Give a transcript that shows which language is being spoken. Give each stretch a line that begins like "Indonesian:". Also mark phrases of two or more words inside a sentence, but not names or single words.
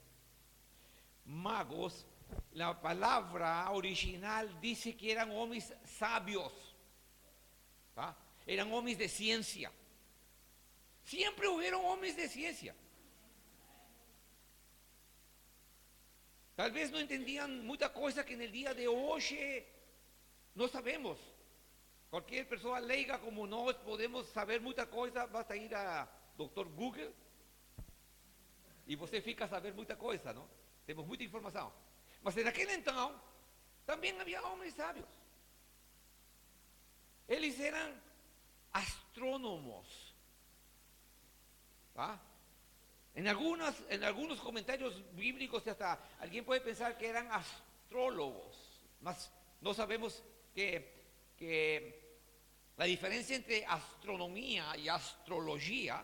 Spanish: Magos, la palabra original dice que eran hombres sabios, ¿ah? Eran hombres de ciencia. Siempre hubieron hombres de ciencia. Tal vez no entendían muchas cosas que en el día de hoy no sabemos. Cualquier persona
Portuguese: leiga como nós
Spanish: podemos saber muchas cosas, basta ir a Dr.
Portuguese: Google y você fica a saber muita coisa, não? Temos muita informação. Mas naquele então, também havia homens sábios. Eles eram astrônomos. ¿Ah?
Spanish: En algunos comentarios bíblicos hasta alguien puede pensar que eran astrólogos, mas no sabemos que la diferencia entre astronomía y astrología.